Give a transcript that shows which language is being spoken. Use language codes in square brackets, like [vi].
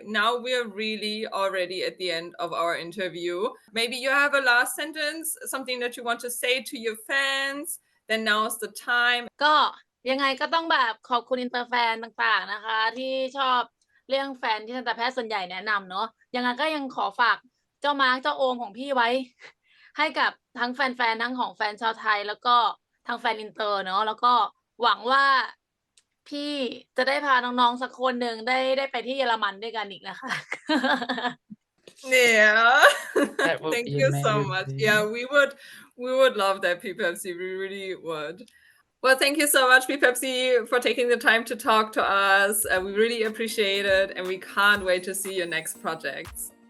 [en] Now we're really already at the end of our interview. Maybe you have a last sentence, something that you want to say to your fans. Then now's the time. [th] ก็ยังไงก็ต้องแบบขอบคุณอินเตอร์แฟนต่างๆนะคะ ที่ชอบเรื่องแฟนที่ทันตแพทย์ส่วนใหญ่แนะนำเนาะยังไงก็ยังขอฝากเจ้ามาร์คเจ้าโอมของพี่ไว้ ให้กับทั้งแฟนๆทั้งของแฟนชาวไทยแล้วก็ทางแฟนอินเตอร์เนาะแล้วก็หวังว่าพี่จะได้พาน้องๆสักคนหนึ่งได้ไปที่เยอรมันด้วยกันอีกนะคะ [en] Yeah. That would Thank be you so much. amazing. Yeah, we would love that, Pepsi. We really would. Well, thank you so much, Pepsi, for taking the time to talk to us. We really appreciate it, and we can't wait to see your next projects.